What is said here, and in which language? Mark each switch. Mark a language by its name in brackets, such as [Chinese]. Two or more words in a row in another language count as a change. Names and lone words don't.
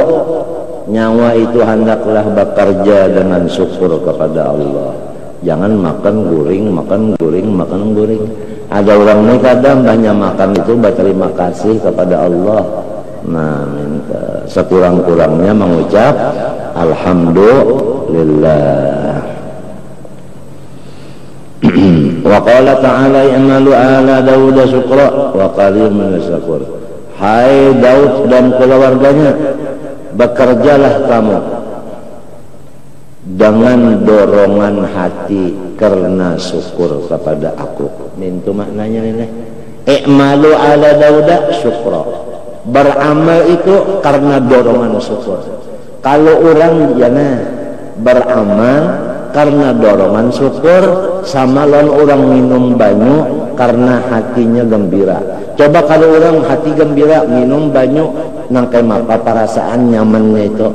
[Banjar] Nyawa itu hendaklah bekerja dengan syukur kepada Allah. Jangan makan guring. Ada orang ini kadang banyak makan itu berterima kasih kepada Allah. Nah, minta sekurang-kurangnya mengucap alhamdulillah. [Arabic] وقال تعالى اعملوا آل داود شكرا وقليل من شكور. [Banjar] Hai Daud dan keluarganya, bekerjalah kamu dengan dorongan hati karena syukur kepada aku. Itu maknanya ini. [Arabic] اعملوا آل داود شكرا. [Banjar] Beramal itu karena dorongan syukur. Kalau orang beramal karena dorongan syukur, sama lawan orang minum banyu karena hatinya gembira. Coba kalau orang hati gembira minum banyu, nangkai apa perasaan nyamannya itu.